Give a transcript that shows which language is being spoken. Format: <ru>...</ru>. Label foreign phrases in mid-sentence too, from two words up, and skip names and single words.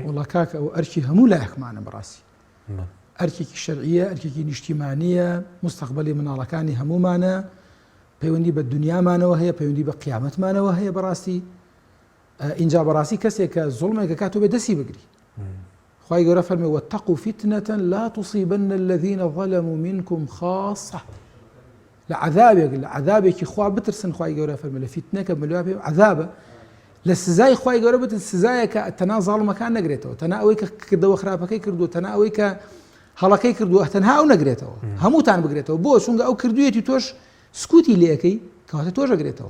<ckb>وڵا کاکە ئەو ئەرکی هەموو لایەکمانە بەڕاستی. ئەرکێکی شەرعیە، ئەرکێکی نیشتیمانیە، مستەقبەلی مناڵەکانی هەمومانە، پەیوەندی بە دنیامانەوە هەیە، پەیوەندی بە قیامەتمانەوە هەیە. بەڕاستی ئینجا بەڕاستی کەسێک کە زوڵمێک کاتۆ بێ دەستی بگری. خوای گەورە فەرمێ</ckb> <ar>واتقوا فتنة لا تصيبن الذين ظلموا منكم خاصة.</ar> <ckb>لە عذابێکی خوا بترسن. خوای گەورە فەرمێ لە فیتنەکە ملوا پێ عذابە، لە سزای خوای گەورە بتن سزایەکە تەنها زاڵمەکان نەگرێتەوە، تەنها ئەوەی کە کردەوە خراپەکەی کردووە، تەنها ئەوەی کە هەڵەکەی کردووە، تەنها ئەو نەگرێتەوە، هەمووتان بگرێتەوە. بۆ چونکە ئەو کردوویەتی تۆش سکوتی لێەکەی کەواتە تۆش ئەگرێتەوە.</ckb>